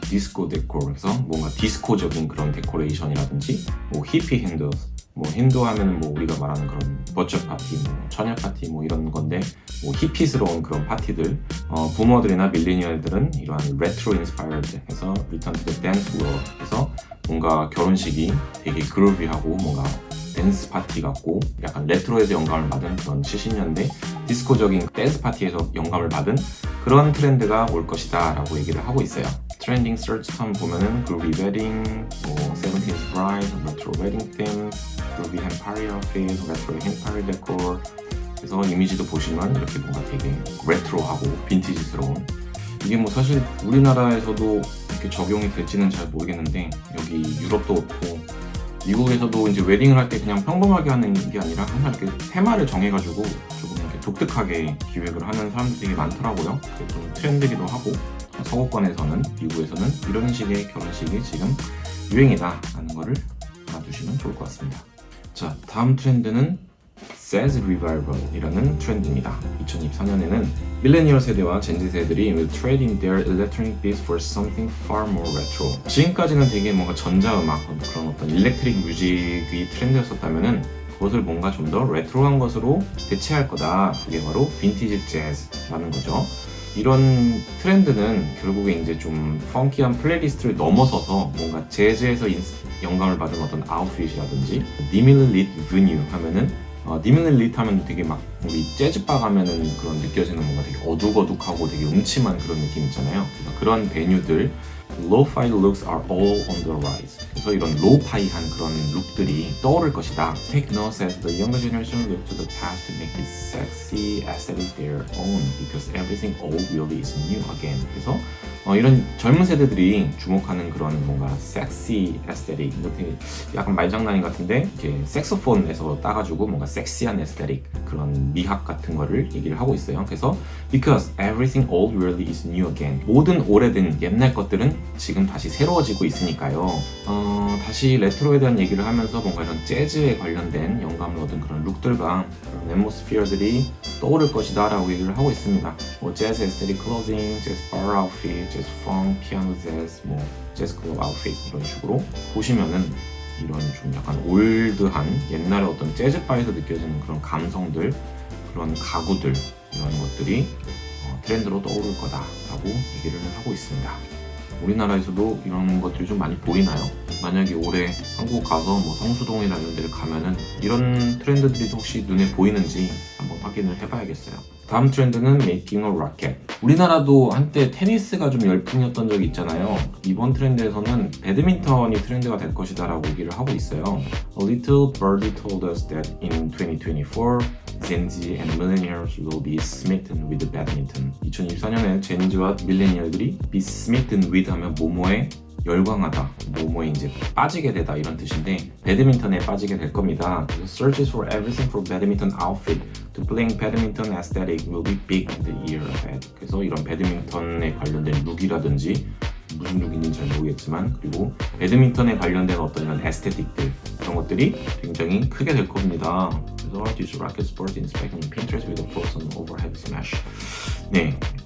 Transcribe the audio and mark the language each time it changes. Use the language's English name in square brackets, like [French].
[Korean] 디스코 데코르, 그래서 뭔가 디스코적인 그런 데코레이션이라든지 뭐 히피 힌두, 뭐 힌두 하면은 뭐 우리가 말하는 그런 버처 파티, 뭐 처녀 파티 뭐 이런 건데 뭐 히피스러운 그런 파티들, 부모들이나 밀레니얼들은 이러한 레트로 인스파이어드 해서 리턴 투 더 댄스 플로어 해서 뭔가 결혼식이 되게 그루비하고 뭔가 댄스 파티 같고 약간 레트로에서 영감을 받은 그런 70년대 디스코적인 댄스 파티에서 영감을 받은 그런 트렌드가 올 것이다 라고 얘기를 하고 있어요. 트렌딩 서치 텀 보면은 [English] groovy wedding, 뭐 17th bride, retro wedding theme, groovy empire face, retro empire decor. [Korean] 그래서 이미지도 보시면 이렇게 뭔가 되게 레트로하고 빈티지스러운, 이게 뭐 사실 우리나라에서도 이렇게 적용이 될지는 잘 모르겠는데 여기 유럽도 그렇고 미국에서도 이제 웨딩을 할 때 그냥 평범하게 하는 게 아니라 항상 이렇게 테마를 정해가지고 조금 이렇게 독특하게 기획을 하는 사람들이 되게 많더라고요. 그게 좀 트렌드기도 하고, 서구권에서는, 미국에서는 이런 식의 결혼식이 지금 유행이다 라는 거를 알아두시면 좋을 것 같습니다. 자, 다음 트렌드는 Jazz Revival 이라는 트렌드입니다. 2024년에는 밀레니얼 세대와 젠지 세대들이 [English] will trade in their electronic beats for something far more retro. [Korean] 지금까지는 되게 뭔가 전자음악, 그런 어떤 일렉트릭 뮤직이 트렌드였었다면은 그것을 뭔가 좀 더 레트로한 것으로 대체할 거다. 그게 바로 빈티지 재즈라는 거죠. 이런 트렌드는 결국에 이제 좀 펑키한 플레이리스트를 넘어서서 뭔가 재즈에서 영감을 받은 어떤 아웃핏이라든지 디밀릿 베뉴 하면은 디밀릿 하면 되게 막 우리 재즈바 가면은 그런 느껴지는 뭔가 되게 어둑어둑하고 되게 음침한 그런 느낌 있잖아요. 그런 베뉴들, [English] lo-fi looks are all on the rise. [Korean] 그래서 이런 로우파이한 그런 룩들이 떠오를 것이다. [English] Take note as the younger generation look to the past to make this sexy aesthetic their own because everything old really is new again. [Korean] 그래서 이런 젊은 세대들이 주목하는 그런 뭔가 섹시 에스테틱, 약간 말장난인 같은데 이제 색소폰에서 따가지고 뭔가 섹시한 에스테틱 그런 미학 같은 거를 얘기를 하고 있어요. 그래서 [English] because everything old really is new again. [Korean] 모든 오래된 옛날 것들은 지금 다시 새로워지고 있으니까요. 다시 레트로에 대한 얘기를 하면서 뭔가 이런 재즈에 관련된 영감을 얻은 그런 룩들과 그런 앰모스피어들이 떠오를 것이다 라고 얘기를 하고 있습니다. 뭐 재즈 에스테틱 클로징, 재즈 bar 아웃핏, 재즈 펑, 피아노 재즈, 뭐 재즈 클럽 아웃핏 이런 식으로 보시면은 이런 좀 약간 올드한 옛날에 어떤 재즈 바에서 느껴지는 그런 감성들, 그런 가구들 이런 것들이 트렌드로 떠오를 거다라고 얘기를 하고 있습니다. 우리나라에서도 이런 것들이 좀 많이 보이나요? 만약에 올해 한국 가서 뭐 성수동이나 이런 데를 가면은 이런 트렌드들이 혹시 눈에 보이는지 한번 확인을 해봐야겠어요. 다음 트렌드는 Making a Racket. 우리나라도 한때 테니스가 좀 열풍이었던 적이 있잖아요. 이번 트렌드에서는 배드민턴이 트렌드가 될 것이다 라고 얘기를 하고 있어요. [English] A little birdie told us that in 2024 Gen Z and millennials will be smitten with badminton. [Korean] 2024년에 젠지와 밀레니얼들이 [English] be smitten with [Korean] 하면 뭐뭐에 열광하다, 뭐뭐에 이제 빠지게 되다 이런 뜻인데 배드민턴에 빠지게 될 겁니다. 그래서 [English] searches for everything for badminton outfit to playing badminton aesthetic will be big in the year ahead. [Korean] 그래서 이런 배드민턴에 관련된 룩이라든지 무슨 룩인지는 잘 모르겠지만 그리고 배드민턴에 관련된 어떤 이런 에스테틱들 그런 것들이 굉장히 크게 될 겁니다. 그래서 [English] this racket sport inspecting Pinterest with a frozen overhead smash. [Korean] 네.